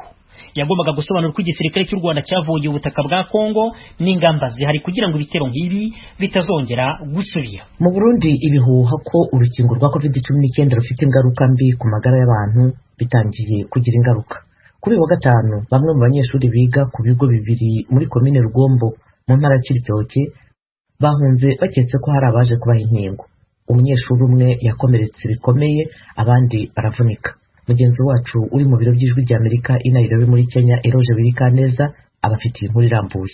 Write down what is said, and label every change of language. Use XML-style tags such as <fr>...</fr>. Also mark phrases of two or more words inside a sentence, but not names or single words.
<rw>Yagombaga gusobanura ko igisirikare cy'u Rwanda cyavogeye ubutaka bwa Kongo n'ingamba zihari kugira ngo ibitero nk'ibi bitazongera gusubira. Mu Burundi ibihuha ko urukingo rwa COVID-19 rufite ingaruka mbi ku magara y'abantu bitangiye kugira ingaruka. Kuri uyu wa gatanu bamwe mu banyeshuri biga ku bigo bibiri muri komine Rugombo mu ntara ya Cibitoke bahunze baketse ko hari abaje kubaha inkingo. Umunyeshuri umwe yakomeretse bikomeye, abandi baravunika. mugenzi wacu uri mu biro by'ijwi ry'Amerika i Nairobi muri Kenya Eroje Birikaneza abafitiye inkuru irambuye.</rw>